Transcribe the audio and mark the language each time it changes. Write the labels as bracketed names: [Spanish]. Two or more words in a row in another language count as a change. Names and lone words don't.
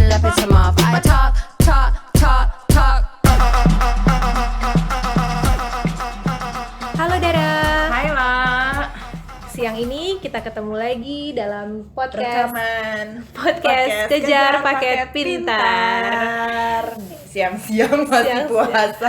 [English] piss him off. I talk, talk, talk, talk. [Indonesian] Halo Dara. Hai La. Siang ini kita ketemu lagi dalam podcast Rekaman Kejar Paket Pintar. Siang-siang masih puasa.